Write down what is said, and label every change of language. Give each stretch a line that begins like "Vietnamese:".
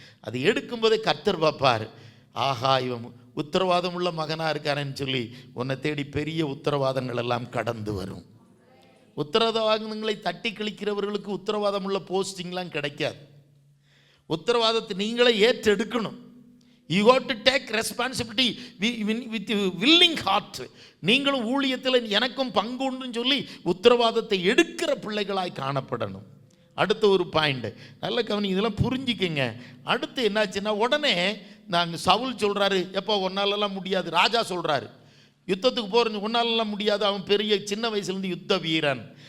Tamil: அது எடுக்கும்போதே கர்த்தர் பார்ப்பார், ஆஹா இவன் உத்தரவாதம் உள்ள மகனாக இருக்கானேன்னு சொல்லி உன்னை தேடி பெரிய உத்தரவாதங்கள் எல்லாம் கடந்து வரும். உத்தரவாதங்களை தட்டி கழிக்கிறவர்களுக்கு உத்தரவாதம் உள்ள போஸ்டிங்லாம் கிடைக்காது. உத்தரவாதத்தை நீங்களே ஏற்றெடுக்கணும்.
English: You got to take responsibility with willing heart.
Tamil: நீங்களும் ஊழியத்தில் எனக்கும் பங்கு உண்டுன்னு சொல்லி உத்தரவாதத்தை எடுக்கிற பிள்ளைகளாய் காணப்படணும். அடுத்த ஒரு பாயிண்ட் நல்ல கவனி, இதெல்லாம் புரிஞ்சிக்கங்க. அடுத்து என்னாச்சுன்னா, உடனே நாங்கள் சவுல் சொல்கிறாரு, எப்போ ஒன்னாலெல்லாம் முடியாது. ராஜா சொல்கிறாரு, யுத்தத்துக்கு போகிற ஒன்னாலெல்லாம் முடியாது, அவன் பெரிய சின்ன வயசுலேருந்து யுத்த வீரன்.